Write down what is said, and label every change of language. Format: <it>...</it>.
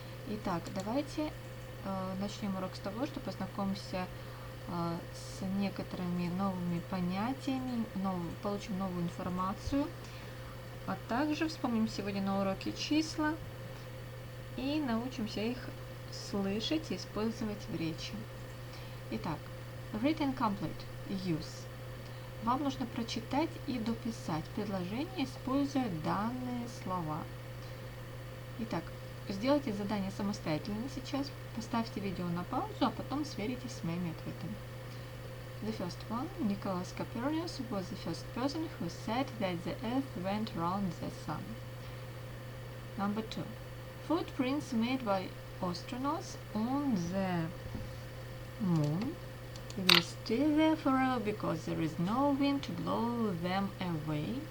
<ru>Итак, давайте начнем урок с того, что познакомимся с некоторыми новыми понятиями, получим новую информацию, а также вспомним сегодня на уроке числа и научимся их слышать и использовать в речи.</ru> <en>Итак, read and complete, use.</en> <ru>Вам нужно прочитать и дописать предложение, используя данные слова. Итак, сделайте задание самостоятельно сейчас, поставьте видео на паузу, а потом сверитесь с моими ответами.</ru> <en>The first one, Nicholas Copernicus was the first person who said that the Earth went round the Sun. Number 2, footprints made by astronauts on the moon will stay there forever because there is no wind to blow them away.</en>